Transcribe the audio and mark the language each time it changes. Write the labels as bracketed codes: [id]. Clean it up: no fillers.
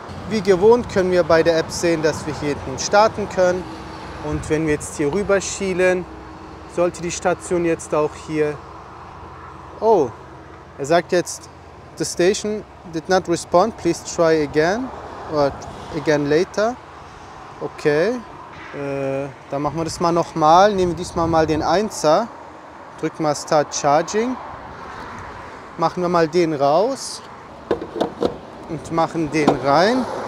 [de] Wie gewohnt können wir bei der App sehen, dass wir hier hinten starten können. Und wenn wir jetzt hier rüber schielen, sollte die Station jetzt auch hier... Oh, er sagt jetzt, [en] the station did not respond, please try again or again later. [de] Okay, dann machen wir das mal nochmal. Nehmen wir diesmal mal den 1er, drücken mal Start Charging, machen wir mal den raus und machen den rein.